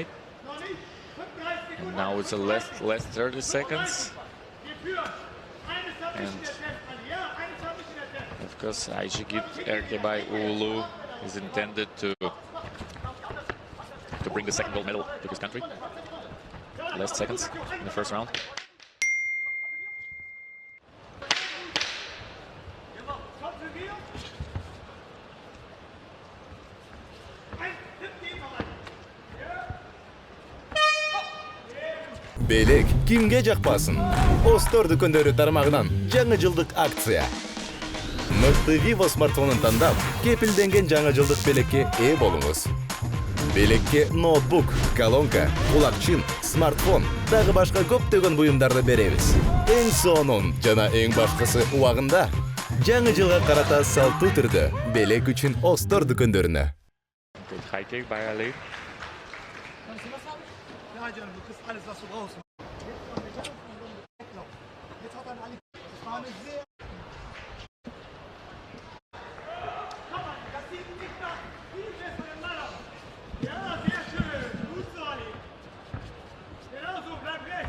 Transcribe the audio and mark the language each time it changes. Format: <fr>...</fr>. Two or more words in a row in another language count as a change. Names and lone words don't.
<en>And now it's the last 30 seconds. And of course, Ayjigit Erkebay уулу is intended to bring the second gold medal to his country. Last seconds in the first round.</en> <ky>Белек кимге жакпасын? Остор дүкөндөрү тармагынан жаңы жылдык акция. Мыкты Vivo смартфонун тандап, кепилденген жаңы жылдык белекке ээ болуңуз. Белекке ноутбук, колонка, кулакчын, смартфон, дагы башка көптөгөн буюмдарды беребиз. Эң сонун жана эң башкысы убагында жаңы жылга карата салтуу түрдө белек үчүн Остор дүкөндөрүнө.</ky> <en>High kick by Ali.</en> <de>Alles, was du brauchst. Jetzt hat er Ali. Das war eine sehr. Das sieht nicht nach viel besseren Mann aus. Ja, sehr schön. Gut so, Ali. Genau so, bleib rechts.</de>